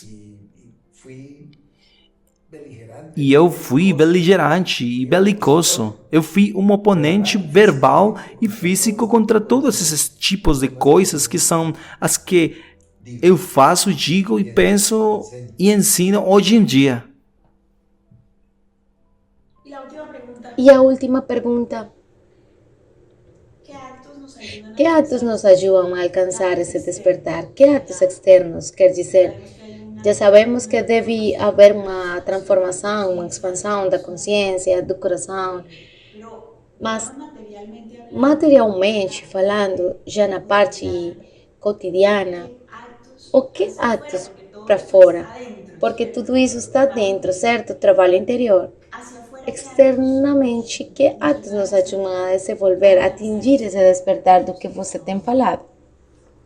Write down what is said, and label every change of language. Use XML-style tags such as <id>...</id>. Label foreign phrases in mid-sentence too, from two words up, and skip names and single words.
<pt>fui beligerante. E eu fui beligerante e belicoso. Eu fui um oponente verbal e físico contra todos esses tipos de coisas que são as que eu faço, digo e penso e ensino hoje em dia.</pt> <es>y la última pregunta,</es> <pt>E a última pergunta:</pt> <es>¿qué actos nos</es> <pt>que atos nos</pt> <es>ayudan</es> <pt>ajudam a alcançar esse despertar? Que atos externos? Quer dizer, já sabemos que deve haver uma transformação, uma expansão da consciência, do coração, mas</pt> <es>materialmente hablando,</es> <pt>materialmente falando, já na parte cotidiana,</pt> <es>actos</es> <pt>o que atos para fora? Porque tudo isso está dentro, certo? Trabalho interior.</pt> <es>hacia afuera?</es> <pt>Externamente, que atos nos ajudam a desenvolver, a atingir esse despertar do que você tem falado?</pt>